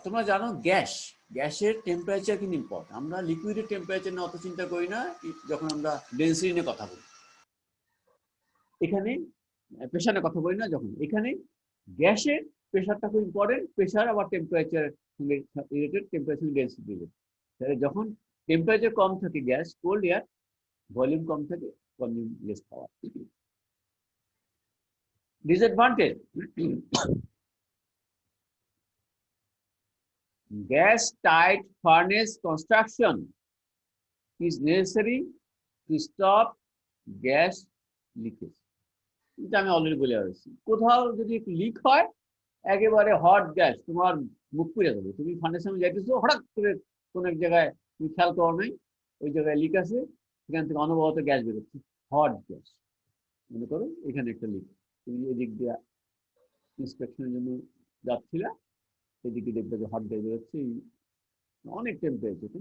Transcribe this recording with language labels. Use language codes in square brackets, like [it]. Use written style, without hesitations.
[bn] তোমরা জানো গ্যাসের টেম্পারেচার কিন্তু ইম্পর্টেন্ট। আমরা লিকুইডের টেম্পারেচার নিয়ে অত চিন্তা করি না যখন আমরা ডেন্সিটি নিয়ে কথা বলি, এখানে প্রেশার নিয়ে কথা বলি না যখন, এখানে গ্যাসের প্রেশারটা খুব ইম্পর্টেন্ট। প্রেশার আবার temperature related, temperature density related. তাহলে যখন টেম্পারেচার কম থাকে গ্যাস, কোল্ড এয়ার, ভলিউম কম থাকে, [en] Consume less power. Disadvantage, gas tight furnace construction is necessary to stop gas leakage. [bn] এটা আমি অলরেডি বলে আসছি। কোথাও যদি একটু লিক হয়, একেবারে হট গ্যাস তোমার মুখ পুড়ে যাবে। তুমি ফার্নেসের সামনে যাইতেছো, হঠাৎ করে কোন এক জায়গায় তুমি খেয়াল করো নাই, ওই জায়গায় লিক আছে, সেখান থেকে অনবরত গ্যাস বেরোচ্ছে, হট গ্যাস। মনে করো এখানে একটা লিক, তুমি এদিক দিয়ে ইন্সপেকশনের জন্য যাচ্ছিলা, এদিকে দেখবে যে হট গ্যাস বেরোচ্ছে, অনেক টেম্পারেচার।